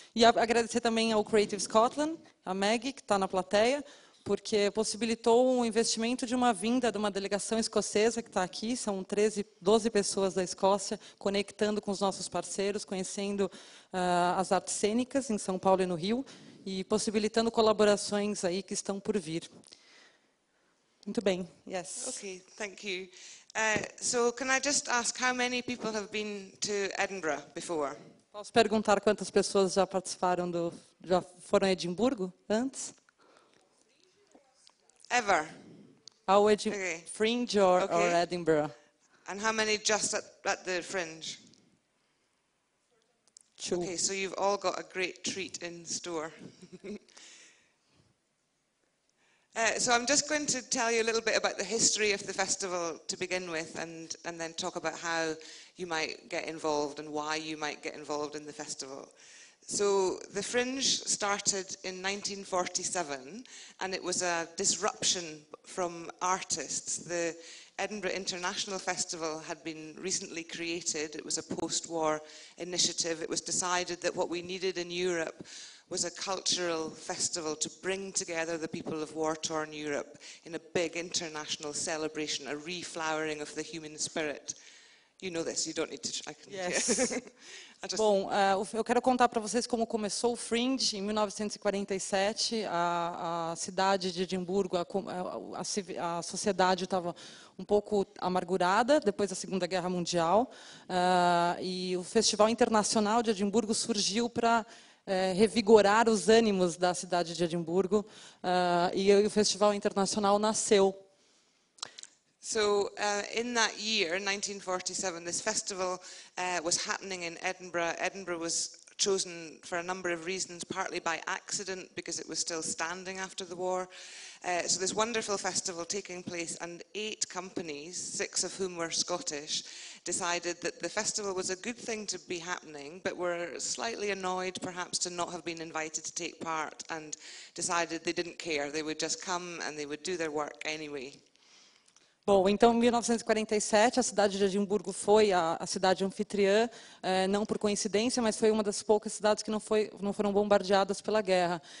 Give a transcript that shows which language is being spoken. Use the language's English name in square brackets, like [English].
[Portuguese] E agradecer também ao Creative Scotland, a Maggie, que está na plateia, porque possibilitou o investimento de uma vinda de uma delegação escocesa que está aqui, são 12 pessoas da Escócia, conectando com os nossos parceiros, conhecendo as artes cênicas em São Paulo e no Rio, e possibilitando colaborações aí que estão por vir. Muito bem, yes. [English] Okay, thank you. So can I just ask how many people have been to Edinburgh before? [Portuguese] Posso perguntar quantas pessoas já já foram a Edimburgo antes? [English] Ever? Ao Okay. Fringe or Okay. Edinburgh? And how many just at the Fringe? 2. Okay, so you've all got a great treat in store. So I'm just going to tell you a little bit about the history of the festival to begin with, and then talk about how you might get involved and why you might get involved in the festival. So the Fringe started in 1947, and it was a disruption from artists. The Edinburgh International Festival had been recently created. It was a post-war initiative. It was decided that what we needed in Europe was a cultural festival to bring together the people of war-torn Europe in a big international celebration, a reflowering of the human spirit. You know this, you don't need to... I can, Yes. yeah. [Portuguese] Bom, eu quero contar para vocês como começou o Fringe em 1947. A cidade de Edimburgo, a sociedade estava um pouco amargurada depois da Segunda Guerra Mundial, e o Festival Internacional de Edimburgo surgiu para revigorar os ânimos da cidade de Edimburgo, e o Festival Internacional nasceu. [English] So in that year, 1947, this festival was happening in Edinburgh. Edinburgh was chosen for a number of reasons, partly by accident because it was still standing after the war. So this wonderful festival taking place, and 8 companies, 6 of whom were Scottish, decided that the festival was a good thing to be happening, but were slightly annoyed perhaps to not have been invited to take part, and decided they didn't care. They would just come and they would do their work anyway. [Portuguese] Bom, então, em 1947, a cidade de Edimburgo foi a cidade anfitriã, não por coincidência, mas foi uma das poucas cidades que não foram bombardeadas pela guerra.